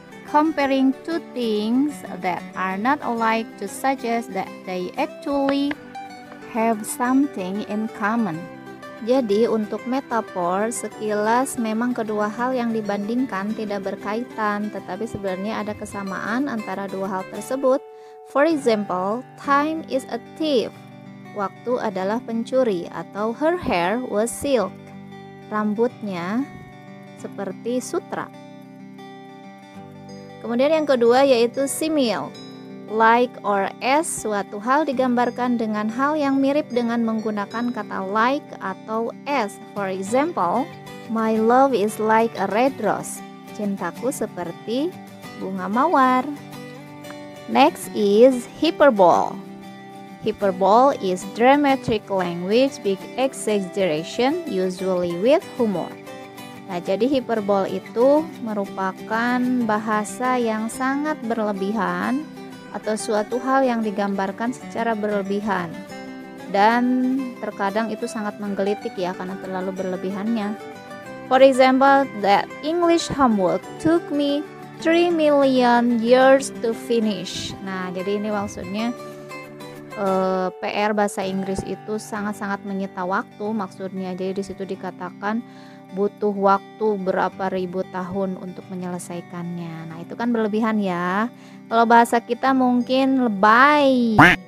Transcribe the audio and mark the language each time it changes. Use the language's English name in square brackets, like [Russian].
[English] Comparing two things that are not alike to suggest that they actually have something in common. [Indonesian] Jadi untuk metafor, sekilas memang kedua hal yang dibandingkan tidak berkaitan, tetapi sebenarnya ada kesamaan antara dua hal tersebut. [English] For example, time is a thief. [Indonesian] Waktu adalah pencuri, atau [English] her hair was silk. [Indonesian] Rambutnya seperti sutra. Kemudian yang kedua yaitu simile. [English] Like or as, [Indonesian] suatu hal digambarkan dengan hal yang mirip dengan menggunakan kata like atau as. [English] For example, my love is like a red rose. [Indonesian] Cintaku seperti bunga mawar. [English] Next is hyperbole. Hyperbole is dramatic language with exaggeration, usually with humor. [Indonesian] Nah, jadi hiperbol itu merupakan bahasa yang sangat berlebihan atau suatu hal yang digambarkan secara berlebihan. Dan terkadang itu sangat menggelitik ya karena terlalu berlebihannya. For example, that English homework took me 3 million years to finish. Nah, jadi ini maksudnya PR bahasa Inggris itu sangat-sangat menyita waktu maksudnya. Jadi di situ dikatakan butuh waktu berapa ribu tahun untuk menyelesaikannya. Nah, itu kan berlebihan ya. Kalau bahasa kita mungkin lebay.